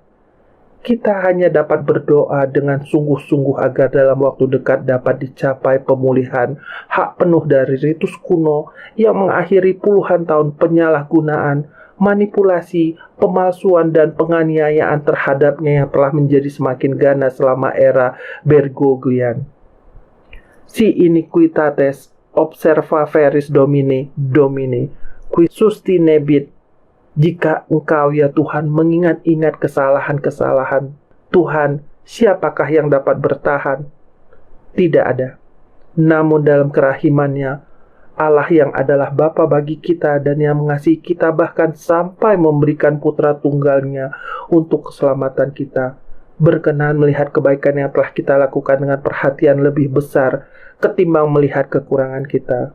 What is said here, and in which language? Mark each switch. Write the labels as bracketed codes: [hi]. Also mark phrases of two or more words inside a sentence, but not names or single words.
[id] Kita hanya dapat berdoa dengan sungguh-sungguh agar dalam waktu dekat dapat dicapai pemulihan hak penuh dari ritus kuno yang mengakhiri puluhan tahun penyalahgunaan, manipulasi, pemalsuan, dan penganiayaan terhadapnya yang telah menjadi semakin ganas selama era Bergoglian. [la] Si iniquitates observa veris Domine, qui sustinebit. [id] Jika Engkau ya Tuhan mengingat-ingat kesalahan-kesalahan Tuhan, siapakah yang dapat bertahan? Tidak ada. Namun dalam kerahimannya, Allah yang adalah Bapa bagi kita dan yang mengasihi kita bahkan sampai memberikan putra tunggalnya untuk keselamatan kita, berkenan melihat kebaikan yang telah kita lakukan dengan perhatian lebih besar ketimbang melihat kekurangan kita.